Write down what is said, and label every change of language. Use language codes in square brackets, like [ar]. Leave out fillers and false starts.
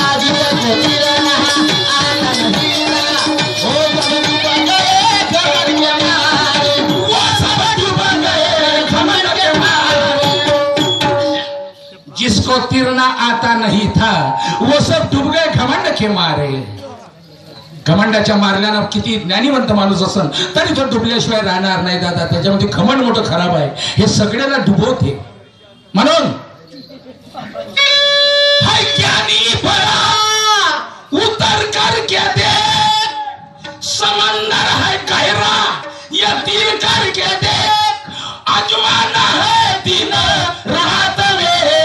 [hi] जिसको तीरना आता नहीं था वो सब डूब गए घमंड के मारे। वो सब डूब गए घमंड के मारे। जिसको तीरना आता नहीं था वो सब डूब गए घमंड के मारे। [mr] घमंडाच्या मारल्यानं किती ज्ञानीवंत माणूस असन तरी तो डुबल्याशिवाय राहणार नाही दादा। त्याच्यामध्ये घमंड मोठं खराब आहे, हे सगळ्याला डुबवते। म्हणून हाय [hi] ज्ञानी बड़ा उतर कर के देख, समंदर है गहरा या तीर करके देख, आजमाना है दिन रात में।